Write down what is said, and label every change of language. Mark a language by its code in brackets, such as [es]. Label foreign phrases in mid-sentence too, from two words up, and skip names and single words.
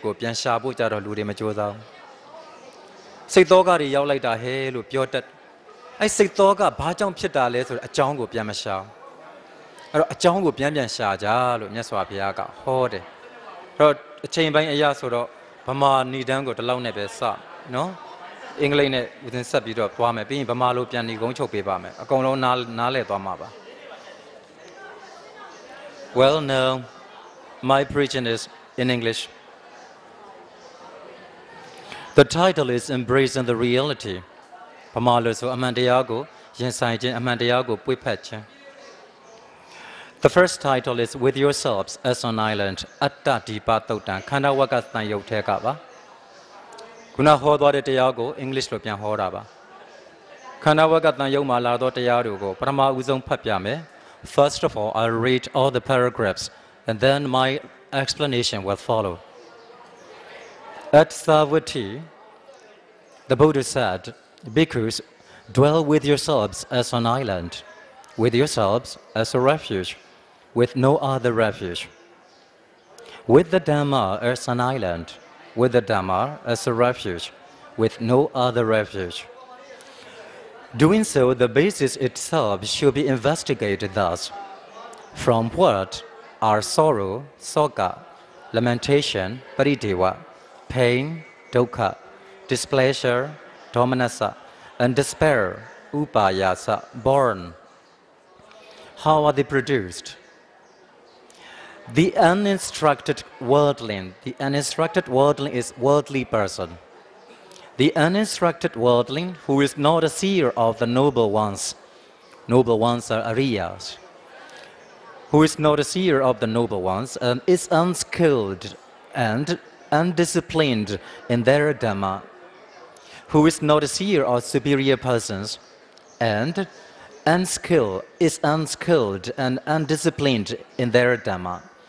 [my] ကိုပြန်ရှာဖို့ကြတော့လူတွေမကြိုးစားဘူးစိတ်သောကတွေရောက်လိုက်တာဟဲလို့ပြောတတ်အဲ့စိတ်သောကဘာကြောင့်ဖြစ်တာလဲဆိုတဲ့အကြောင်းကိုပြန်မရှာအဲ့တော့အကြောင်းကိုပြန်ရှာကြလို့မြတ်စွာဘုရားကဟောတယ်အဲ့တော့အချိန်ပိုင်းအရာဆိုတော့ဗမာဏိဒန်းကိုဒီလောက်နဲ့ပဲစနော်အင်္ဂလိပ်နဲ့ဦးဇင်းဆက်ပြီးတော့သွားမယ်ပြီးရင်ဗမာလိုပြန်ဏိကုန်းချုပ်ပေးပါမယ်အကုန်လုံးနားလည်သွားမှာပါ [en] Well now my preaching is in English The title is Embracing the Reality [my] ဗမာလိုဆိုအမှန်တရားကိုရင်ဆိုင် ခြင်းအမှန်တရားကိုပွေ့ဖက်ခြင်း [en] The first title is With Yourselves as an Island [my] အတ္တဒီပသုတ်တံခန္ဓာဝကသံယုတ်ထဲကပါခုနဟောသွားတဲ့တရားကို English လိုပြန်ဟောတာပါခန္ဓာဝကသံယုတ်မှာလာသောတရားတွေကိုပထမဦးဆုံးဖတ်ပြမယ် [en] First of all I'll read all the paragraphs and then my explanation will follow At Savatthi the Buddha said Bhikkhus dwell with yourselves as an island with yourselves as a refuge with no other refuge with the Dhamma as an island with the Dhamma as a refuge with no other refuge Doing so, the basis itself should be investigated thus. From what are sorrow, soka, lamentation, parideva, pain, dukkha, displeasure, domanassa, and despair, upayasa, born. How are they produced? The uninstructed worldling is worldly person. The uninstructed worldling who is not a seer of the noble ones are ariyas, who is not a seer of the noble ones and is unskilled and undisciplined in their dhamma, who is not a seer of superior persons and is unskilled and undisciplined in their dhamma.